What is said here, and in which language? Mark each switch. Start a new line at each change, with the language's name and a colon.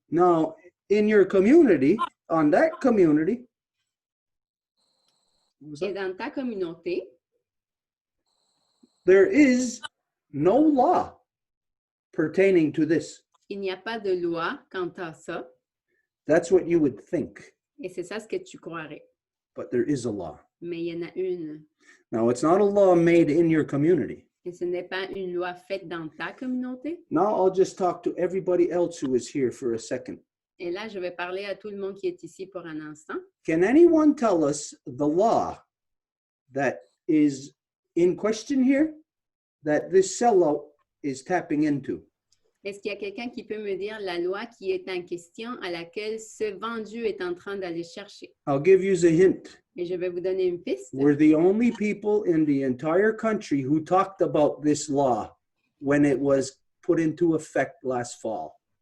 English: Now, in your community, on that community,
French: Et dans ta communauté,
English: there is no law pertaining to this.
French: il n'y a pas de loi quant à ça.
English: That's what you would think,
French: Et c'est ça ce que tu croirais.
English: but there is a law.
French: Mais il y en a une.
English: Now, it's not a law made in your community.
French: Et ce n'est pas une loi faite dans ta communauté.
English: Now, I'll just talk to everybody else who is here for a second.
French: Et là, je vais parler à tout le monde qui est ici pour un instant.
English: Can anyone tell us the law that is in question here that this sellout is tapping into?
French: Est-ce qu'il y a quelqu'un qui peut me dire la loi qui est en question à laquelle ce vendu est en train d'aller chercher?
English: I'll give you a hint.
French: Et je vais vous donner une piste.
English: We're the only people in the entire country who talked about this law when it was put into effect last fall.